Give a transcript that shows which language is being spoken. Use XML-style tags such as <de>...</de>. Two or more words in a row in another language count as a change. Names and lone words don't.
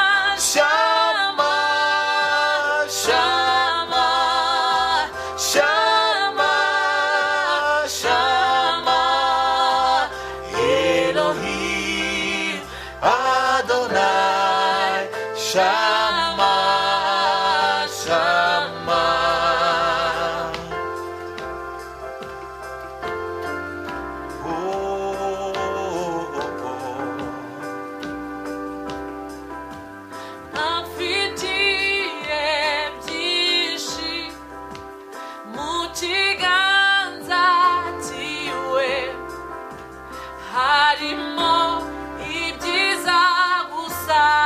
<he>שמע שמע שמע שמע אלוהים אדוני שמע שמע Oh, oh, oh.</he> <rw>Afitiye byinshi mu kiganza cyiwe harimo ibyiza gusa</rw>